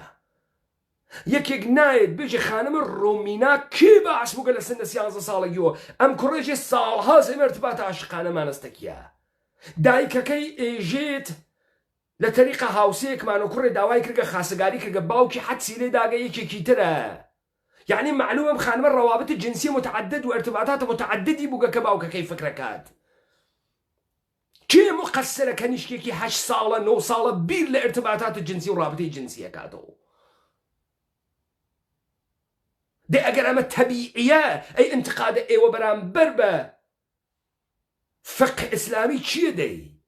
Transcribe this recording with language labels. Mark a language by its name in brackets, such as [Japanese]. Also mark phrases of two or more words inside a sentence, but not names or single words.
[Southern Kurdish] یەکێک نایەت بێژێ خانمە ڕۆمینا کێ باس بووگە لە سنە 13 ساڵەگیەوە ئەم کوڕێژێ ساڵها زەمەرتباتە عاشقانە مانەستەکیە. دایکەکەی ئێژێت لە تەریقە هاوسەیەکمان و کوڕێ داوای کردگە خاسەگاری کردگە باوکی حەدسی لێ داگە یەکێکی ترە. یعنی معلومە ئەم خانمە [Persian] ڕەوابط جنسی متعدد و ارتباطات متعددی [Southern Kurdish] بووگە کە باوکەکەی فکرەکات. کێ مقەسرە کەنیشکێکی 8 ساڵە 9 ساڵە بیر لە ارتباطات جنسی و ڕابطەی جنسیە کاتەوە؟ دێ ئەگەر ئەمە تەبیعیە ئەی ئینتقادە ئێوە بەرامبەر بە فقه ئیسلامی چییە دەی؟